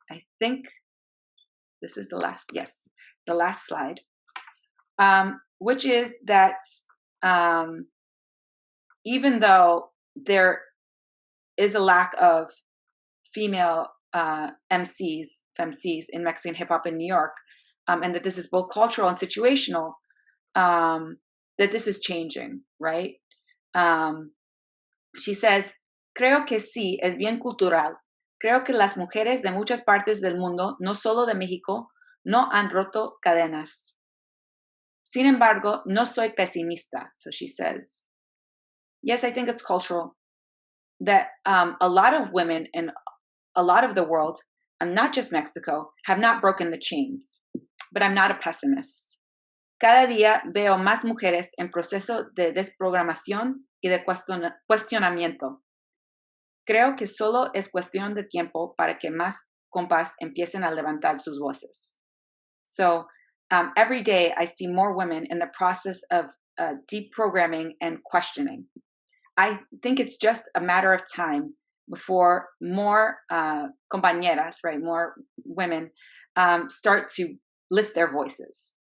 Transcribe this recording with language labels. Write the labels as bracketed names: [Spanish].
[English] I think this is the last slide, which is that even though there is a lack of female MCs, femcs in Mexican hip hop in New York, and that this is both cultural and situational, that this is changing, right? She says, [Spanish] creo que sí, es bien cultural. Creo que las mujeres de muchas partes del mundo, no solo de México, no han roto cadenas. Sin embargo, no soy pesimista. [English] So she says, yes, I think it's cultural. That a lot of women in a lot of the world, not just Mexico, have not broken the chains. But I'm not a pessimist. [Spanish] Cada día veo más mujeres en proceso de desprogramación y de cuestionamiento. Creo que solo es cuestión de tiempo para que más compas empiecen a levantar sus voces. [English] So every day I see more women in the process of deprogramming and questioning. I think it's just a matter of time before more compañeras, right, more women start to lift their voices.